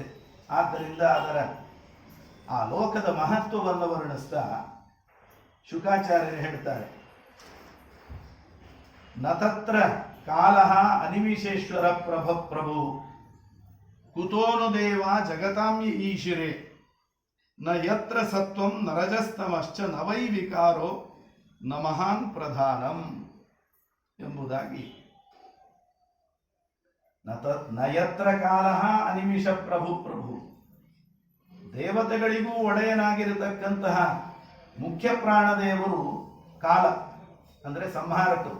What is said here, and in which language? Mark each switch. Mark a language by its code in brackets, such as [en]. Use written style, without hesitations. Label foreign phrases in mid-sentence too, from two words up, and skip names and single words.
[kn] ಆದ್ದರಿಂದ ಅದರ ಆ ಲೋಕದ ಮಹತ್ವವನ್ನು ವರ್ಣಿಸ್ತಾ ಶುಕಾಚಾರ್ಯರು ಹೇಳ್ತಾರೆ, [sa] ನತತ್ರ ಕಾಲಃ ಅನಿಮಿಷೇಶ್ವರ ಪ್ರಭು ಕುತೋನು ದೇವ ಜಗತಾಂಯ ಈಶಿರೆ ನ ಯತ್ರ ಸತ್ವಂ ನರಜಸ್ತಮಶ್ಚ ನವೈ ವಿಕಾರೋ ನ ಮಹಾನ್ ಪ್ರಧಾನಂ ಎಂಬುದಾಗಿ. ನಯತ್ರ ಕಾಲಃ ಅನಿಮಿಷ ಪ್ರಭು [kn] ದೇವತೆಗಳಿಗೂ ಒಡೆಯನಾಗಿರತಕ್ಕಂತಹ ಮುಖ್ಯ ಪ್ರಾಣದೇವರು ಕಾಲ ಅಂದರೆ ಸಂಹಾರಕರು.